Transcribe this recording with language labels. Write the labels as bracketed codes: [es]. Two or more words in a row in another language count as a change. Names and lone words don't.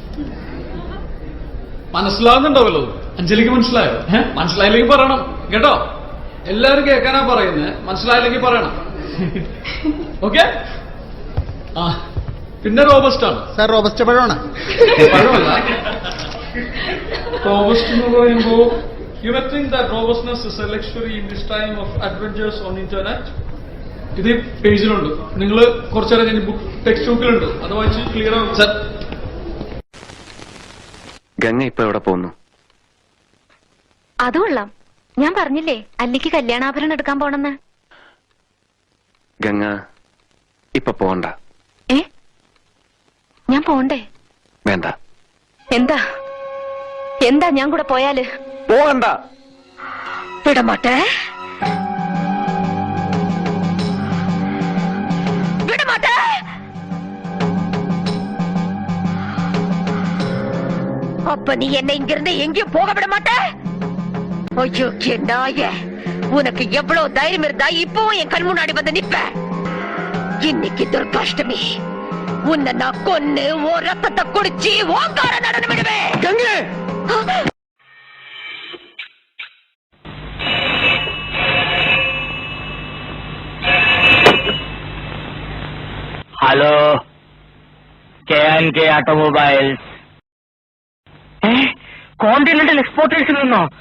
[ml] മനസ്സിലാവുന്നുണ്ടാവല്ലോ? അഞ്ജലിക്ക് മനസ്സിലായോ? മനസ്സിലായില്ലെങ്കിൽ പറയണം കേട്ടോ. എല്ലാരും കേൾക്കാനാ പറയുന്നത്, മനസ്സിലായില്ലെങ്കിൽ പറയണം. ഓക്കെ? ആ, പിന്നെ റോബസ്റ്റ് ആണ് സാർ. റോബസ്റ്റ് പഴമാണ്. പഴമല്ല, റോബസ്റ്റ് എന്ന് പറയുമ്പോ [en] you may think that robustness is a luxury in this time of adventures on internet. [ml] ഇത് പേജിലുണ്ട്, നിങ്ങൾ കുറച്ചേരം കഴിഞ്ഞ് [en] book text [ml] ബുക്കിലുണ്ട്, അത് വായിച്ച് ക്ലിയർ ആവും. സർ, ഗംഗ ഇപ്പൊ എവിടെ പോകുന്നു? അത് കൊള്ളാം. ഞാൻ പറഞ്ഞില്ലേ അല്ലിക്ക് കല്യാണാഭരണം എടുക്കാൻ പോണെന്ന്. ഗംഗ ഇപ്പൊ പോണ്ട. ഞാൻ പോണ്ടേ? വേണ്ട. എന്താ എന്താ ഞാൻ കൂടെ പോയാല്? പോകണ്ട. [ta] விடமாட்டே, விடமாட்டே. அப்ப நீ என்ன இங்கிருந்து எங்கேயும் போக விட மாட்ட? ஐயோ நாயே, உனக்கு எவ்வளவு தைரியம் இருந்தா இப்பவும் என் கண் முன்னாடி வந்து நிப்ப? இன்னைக்கு துர்காஷ்டமி, உன்னை நான் கொன்னு ஓ ரத்தத்தை குடிச்சு ஓங்கார நடனம் விடுவேன். [ml] ഹലോ, KNK ഓട്ടോമൊബൈൽസ്. കോണ്ടിനെന്റൽ എക്സ്പോർട്ടേഴ്സിൽ നിന്നോ?